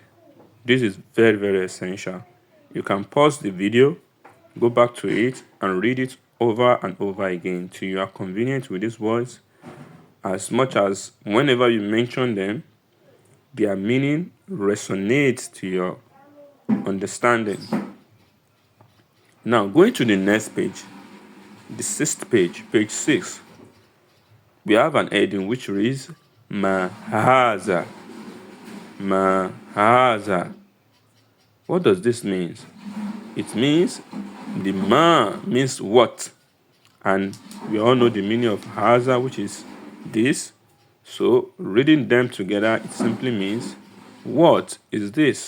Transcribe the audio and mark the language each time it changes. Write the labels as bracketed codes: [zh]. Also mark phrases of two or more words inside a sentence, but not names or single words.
[en] This is very, very essential. You can pause the video, go back to it, and read it over and over again till you are convenient with these words, as much as whenever you mention them, their meaning resonates to your understanding. Now, going to the next page, the sixth page, page 6, we have an heading which reads, [ar] ما هذا. ما هذا. [en] What does this mean? It means the ma means what, and we all know the meaning of haza, which is this. So reading them together, it simply means, what is this?